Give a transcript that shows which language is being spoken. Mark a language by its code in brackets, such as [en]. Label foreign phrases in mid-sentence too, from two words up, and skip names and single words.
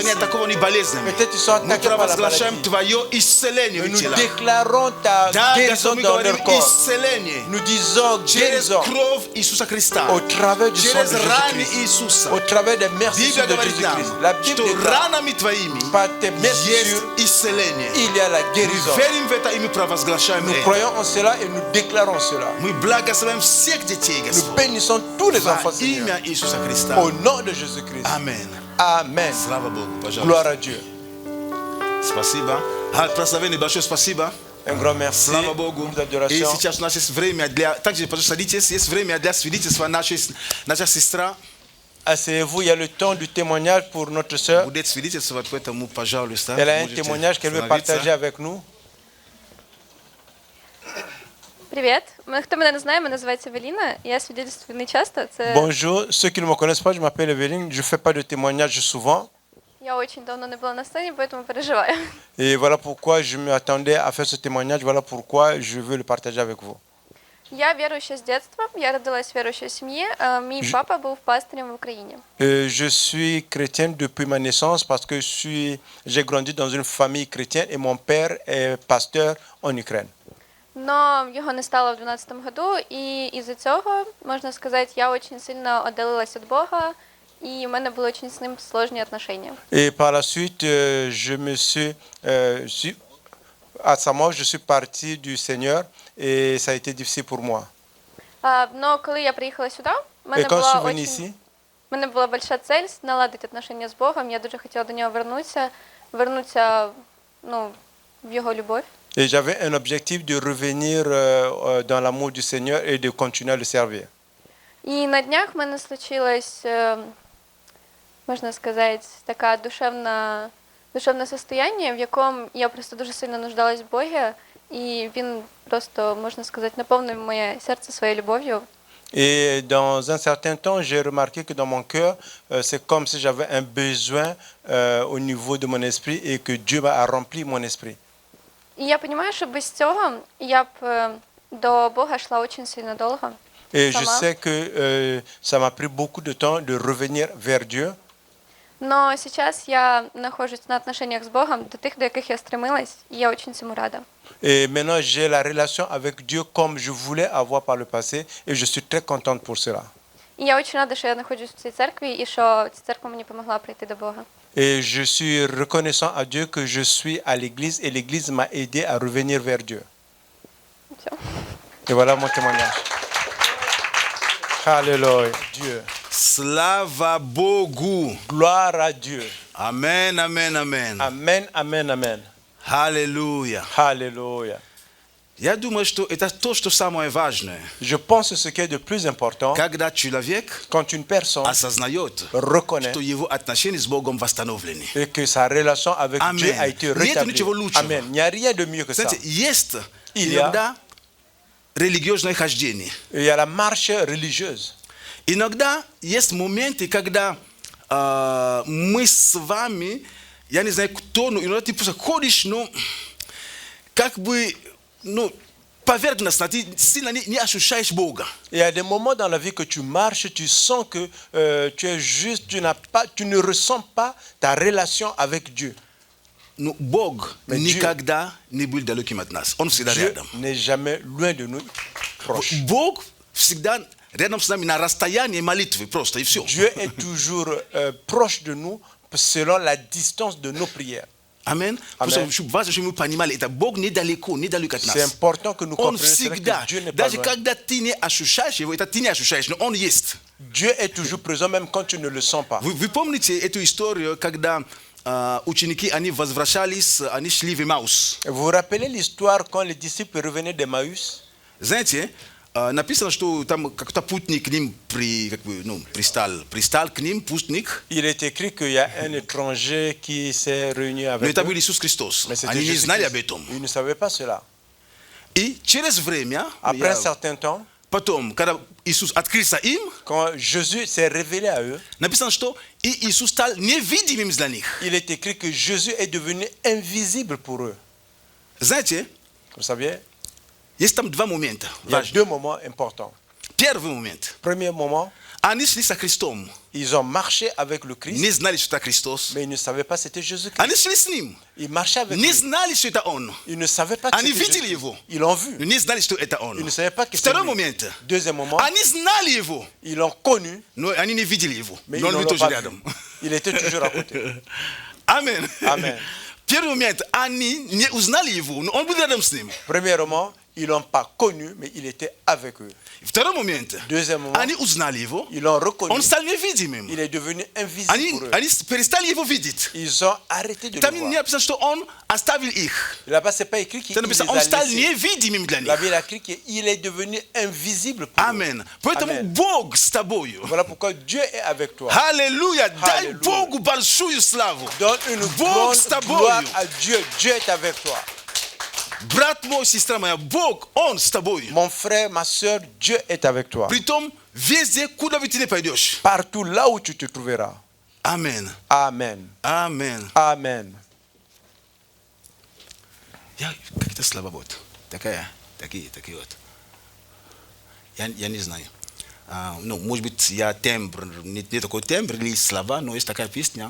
[fr] ici. [ru] они атакованы болезнями. [fr] Peut-être ils sont [ru] Мы [fr] attaqués par la [ru] провозглашаем [fr] maladie. [ru] Твое исцеление [fr] Mais [ru] в [fr] nous [ru] телах. [fr] déclarons ta [ru] Да, [fr] guérison [ru] Господь, мы [fr] dans [ru] говорим [fr] leur corps. [ru] исцеление. [fr] Nous disons [ru] Через [fr] guérison [ru] кровь Иисуса Христа. [fr] au travers du sang [ru] Через [fr] de [ru] раны [fr] Jésus-Christ. [ru] Иисуса. [fr] Au travers des meurtrissures [ru] Библия [fr] de [ru] говорит нам, [fr] Jésus-Christ. La Bible [ru] что [fr] déclare, [ru] ранами Твоими [fr] par tes [ru] есть [fr] meurtrissures, [ru] исцеление. [fr] il y a la [ru] Мы [fr] guérison. [ru] верим в это и мы провозглашаем [fr] Nous [ru] это. [fr] croyons en cela et nous déclarons cela. [ru] Мы благословим всех детей, [fr] Nous [ru] Господь. [fr] bénissons tous les [ru] Во [fr] enfants, Seigneur. [ru] имя Иисуса Христа. [fr] Au nom de Jésus-Christ. [ru] Аминь. [fr] Amen. [ru] Слава Богу. [fr] Gloire [ru] Пожалуйста. [fr] à Dieu. [ru] Спасибо. Прославление большое спасибо. [fr] Un grand merci. [ru] Слава Богу. [fr] Beaucoup [ru] И [fr] d'adoration. [ru] сейчас у нас есть время для... Также, пожалуйста, садитесь. Есть время для свидетельства наша сестра. [fr] Asseyez-vous, il y a le temps du témoignage pour notre sœur. [ru] Будет свидетельствовать, поэтому, пожалуйста. [fr] Elle a un [ru] можете [fr] témoignage qu'elle veut [ru] становиться. [fr] partager avec nous. [uk] Привіт. Хто мене не знає, мене називається Евеліна. Я свідетельствую не часто. Це [fr] Bonjour, ceux qui ne me connaissent pas, je m'appelle Evelyne, je ne fais pas de témoignage souvent. [uk] я дуже давно не була на сцені, тому переживаю. [fr] Et voilà pourquoi je m'attendais à faire ce témoignage, voilà pourquoi je veux le partager avec vous. [uk] Я віруюча з дитинства, я родилась в віруючій сім'ї. Мій папа був пастирем в Україні. [fr] Je suis chrétienne depuis ma naissance parce que j'ai grandi dans une famille chrétienne et mon père est pasteur en Ukraine. [uk] Но його не стало в 12-му году, і із-за цього, можна сказати, я дуже сильно віддалилась від Бога, і в мене були дуже з ним сложні відношення. [fr] Et par la suite, à sa mort, je suis parti du Seigneur et ça a été difficile pour moi. [uk] Но коли я приїхала сюди, в [fr] Et quand je suis venu [uk] в [fr] ici, [uk] мене була велика цель наладити відношення з Богом. Я дуже хотіла до нього вернутися в його любов. [fr] et j'avais un objectif de revenir dans l'amour du Seigneur et de continuer à le servir. [uk] І на днях в мене случилось, можна сказати, таке душевне состояние, в якому я просто дуже сильно нуждалась в Богі, і він просто, можна сказати, наповнив моє серце своєю любов'ю. [fr] Et dans un certain temps, j'ai remarqué que dans mon cœur, c'est comme si j'avais un besoin au niveau de mon esprit et que Dieu a rempli mon esprit. [uk] І я розумію, що без цього я б до Бога йшла дуже сильно довго. [fr] Et je Comment? sais que ça m'a pris beaucoup de temps de revenir vers Dieu. [ru] Но сейчас я нахожусь на отношениях с Богом до тех, до яких я стремилась, и я очень цьому рада. [fr] Et maintenant, j'ai la relation avec Dieu comme je voulais avoir par le passé et je suis très contente pour cela. [uk] І я дуже рада, що я знаходжусь в цій церкві і що ця церква мені допомогла прийти до Бога. [fr] Et je suis reconnaissant à Dieu que je suis à l'église et l'église m'a aidé à revenir vers Dieu. [uk] Все. [fr] Et voilà mon témoignage. Alléluia. Dieu. [ru] Слава Богу. [fr] Gloire à Dieu. Amen, amen, amen. Amen, amen, amen. Alléluia. Alléluia. [ru] Я думаю, что это то, что самое важное. [fr] Je pense que ce qui est de plus important, [ru] Когда человек [fr] quand une personne [ru] осознает, [fr] reconnaît [ru] что его отношения с Богом восстановлены. [fr] et que sa relation avec Amen. Dieu a été [ru] Нет [fr] rétablie. [ru] ничего лучшего. [fr] Amen. Il n'y a rien de mieux que ça. [ru] Знаете, есть [fr] Il y a- [ru] иногда религиозное хождение. [fr] Il y a la marche religieuse. [ru] Иногда есть моменты, когда мы с вами, я не знаю, кто, но иногда ты просто ходишь, ну, как бы, ну, поверхностно, ты сильно не ощущаешь Бога. [fr] Il y a des moments dans la vie que tu marches, tu sens que tu es juste, tu ne ressens pas ta relation avec Dieu. [ru] Но Бог [fr] Mais [ru] никогда не был далеким от нас. Он всегда [fr] Dieu [ru] рядом. [fr] n'est jamais loin de nous, proche. [ru] Бог всегда рядом с нами на расстоянии молитвы просто, и все. [fr] Dieu est toujours proche de nous selon la distance de nos prières. Amen. [ru] Просто важно, чтобы мы понимали, это Бог недалеко от нас. [fr] C'est important que nous [ru] Он [fr] comprenions cela, [ru] всегда, [fr] que Dieu n'est pas [ru] даже [fr] loin. [ru] когда ты не ощущаешь его, это ты не ощущаешь, но он есть. [fr] Dieu est toujours présent même quand tu ne le sens pas. [ru] Вы помните эту историю, когда ученики, они возвращались, они шли в Эмаус. [fr] Vous vous rappelez l'histoire quand les disciples revenaient d'Emmaüs? [ru] Знаете, написано, что там какой-то путник к ним пристал к ним, путник, [fr] Il est écrit qu'il y a un étranger qui s'est réuni [ru] но [fr] avec [ru] это [fr] eux. [ru] был Иисус Христос. [fr] Mais c'était [ru] Они не [fr] Jésus-Christ. [ru] знали об этом. [fr] Ils ne savaient pas cela. [ru] И через время, [fr] Après un certain temps, [ru] потом, когда Иисус открылся им, [fr] quand Jésus s'est révélé à eux, [ru] написано, что и Иисус стал невидимым для них. [fr] il est écrit que Jésus est devenu invisible pour eux. [ru] Знаете, [fr] Vous saviez, [ru] есть там два момента. [fr] il y a [ru] важных. [fr] deux moments importants. [ru] Первый момент. [fr] Premier moment, [ru] Они шли со Христом. [fr] ils ont marché avec le Christ, [ru] Не знали, что это Христос. [fr] mais ils ne savaient pas que c'était Jésus-Christ. [ru] Они шли с ним. [fr] Ils marchaient avec [ru] Не [fr] lui. [ru] знали, что это Он. [fr] Ils ne savaient pas que [ru] Они [fr] c'était [ru] видели [fr] Jésus. [ru] его. [fr] Ils l'ont vu. [ru] Но не знали, что это Он. [fr] Ils ne savaient pas que c'était [ru] Второй [fr] lui. [ru] момент. [fr] Deuxième moment, [ru] Они знали его, [fr] ils l'ont connu, [ru] но они не видели его. [fr] mais ils [ru] Но [fr] ne [ru] он был [fr] l'ont [ru] тоже [fr] pas [ru] рядом. [fr] vu. Il était toujours à côté. [ru] Амен. [fr] Amen. [ru] Первый момент. Они не узнали его, но он был рядом с ним. [fr] Premièrement, ils l'ont pas connu, mais il était avec eux. [ru] Второй момент. [fr] Deuxièmement, [ru] Они узнали его, [fr] ils l'ont reconnu. [ru] он стал невидимым. [fr] Il est devenu invisible pour eux. [ru] Они перестали его видеть. [fr] Ils ont arrêté de [ru] Там [fr] le [ru] не [fr] voir. [ru] написано, что он оставил их. [fr] Là-bas, c'est pas écrit qu'il [ru] Там [fr] les [ru] написано, он стал [fr] a laissés. [ru] невидимым для [fr] La [ru] них. [fr] Bible a écrit qu'il est devenu invisible pour eux. [ru] Амен. Поэтому [fr] Amen. [ru] Бог с тобою. [fr] Voilà pourquoi Dieu est avec toi. [ru] Аллилуйя. Дай Аллилуйя. Богу большую славу. [fr] Donne une [ru] Бог [fr] grande [ru] с тобою. [fr] gloire à Dieu. Dieu est avec toi. [ru] Брат мой, сестра моя, Бог, Он с тобой. [fr] Mon frère, ma soeur, Dieu est avec toi. [ru] Притом, везде, куда бы ты не пойдешь. [fr] Partout là où tu te trouveras. [ru] Амен. [fr] Amen. [ru] Амен. [fr] Amen. [ru] Как это слова вот? Такие вот. Я не знаю. Ну, может быть, я тембр, не такой тембр или слова, но есть такая песня.